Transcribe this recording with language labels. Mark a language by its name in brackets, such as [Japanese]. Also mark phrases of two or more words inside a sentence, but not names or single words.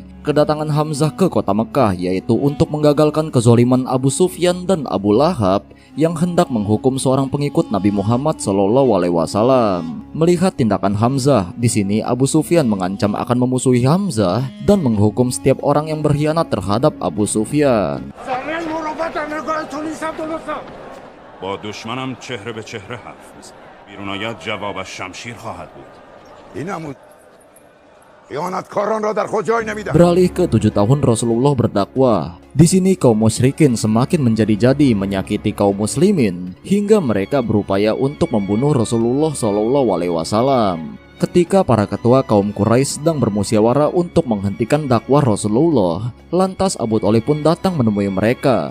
[Indonesian] Kedatangan Hamzah ke kota Mekah yaitu untuk menggagalkan kezaliman Abu Sufyan dan Abu Lahab yang hendak menghukum seorang pengikut Nabi Muhammad SAW. Melihat tindakan Hamzah, di sini Abu Sufyan mengancam akan memusuhi Hamzah dan menghukum setiap orang yang berkhianat terhadap Abu Sufyan. [Persian] با دشمنم چهره به چهره حرف بزن. بیرون آید جوابش شمشیر خواهد بود. این عمود خیانتکاران را در خود جای نمیدهد. [Indonesian] Beralih ke 7 tahun Rasulullah berdakwah. Di sini kaum musyrikin semakin menjadi-jadi menyakiti kaum muslimin hingga mereka berupaya untuk membunuh Rasulullah SAW. Ketika para ketua kaum Quraisy sedang bermusyawarah untuk menghentikan dakwah Rasulullah, lantas Abu Thalib pun datang menemui mereka.